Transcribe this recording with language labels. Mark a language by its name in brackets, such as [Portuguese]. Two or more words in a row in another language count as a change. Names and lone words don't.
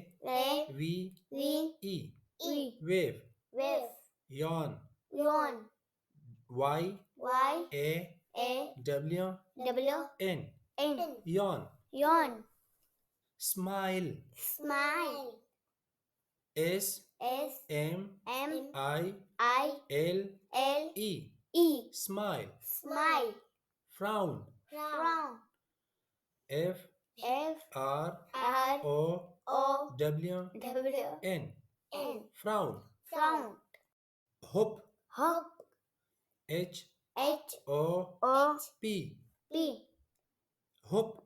[English] A V V E. E. Wave. Wave. Yawn. Yawn. Y Y A A W W N. N. Yawn. Yawn. Smile. Smile. S S M M I I L L E. E. Smile. Smile. Frown. Frown. F F R R O O W W N. N. Frown. Frown. Hop. Hop. H H O O P. P. Hop.